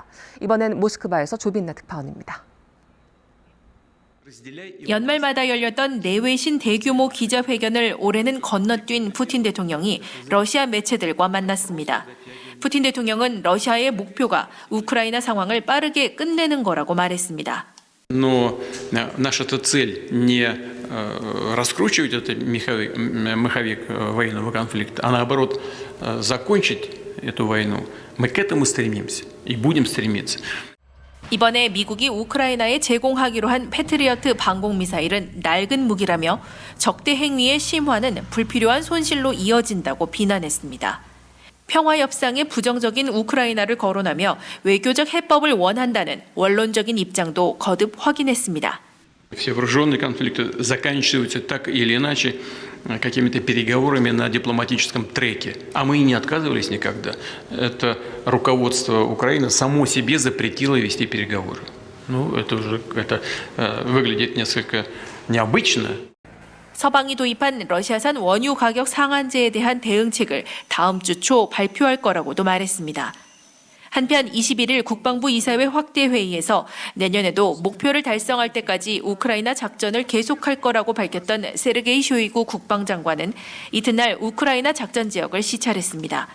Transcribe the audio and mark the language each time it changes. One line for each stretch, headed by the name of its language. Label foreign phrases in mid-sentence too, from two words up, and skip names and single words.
Korean: 이번엔 모스크바에서 조빈나 특파원입니다. 연말마다 열렸던 내외신 대규모 기자회견을 올해는 건너뛴 푸틴 대통령이 러시아 매체들과 만났습니다. 푸틴 대통령은 러시아의 목표가 우크라이나 상황을 빠르게 끝내는 거라고 말했습니다.
Russian: Но наша-то цель не раскручивать этот маховик военного конфликта, а наоборот закончить эту войну. Мы к этому стремимся и будем стремиться.
Korean: 이번에 미국이 우크라이나에 제공하기로 한 패트리어트 방공 미사일은 낡은 무기라며 적대 행위의 심화는 불필요한 손실로 이어진다고 비난했습니다. 평화 협상에 부정적인 우크라이나를 거론하며 외교적 해법을 원한다는 원론적인 입장도 거듭 확인했습니다.
Russian: Все вооруженные конфликты заканчиваются так или иначе какими-то переговорами на дипломатическом треке. А мы и не отказывались никогда. Это руководство Украины само себе запретило вести переговоры. Ну, это уже выглядит несколько необычно.
Korean: 서방이 도입한 러시아산 원유 가격 상한제에 대한 대응책을 다음 주 초 발표할 거라고도 말했습니다. 한편 21일 국방부 이사회 확대 회의에서 내년에도 목표를 달성할 때까지 우크라이나 작전을 계속할 거라고 밝혔던 세르게이 쇼이구 국방장관은 이튿날 우크라이나 작전 지역을 시찰했습니다.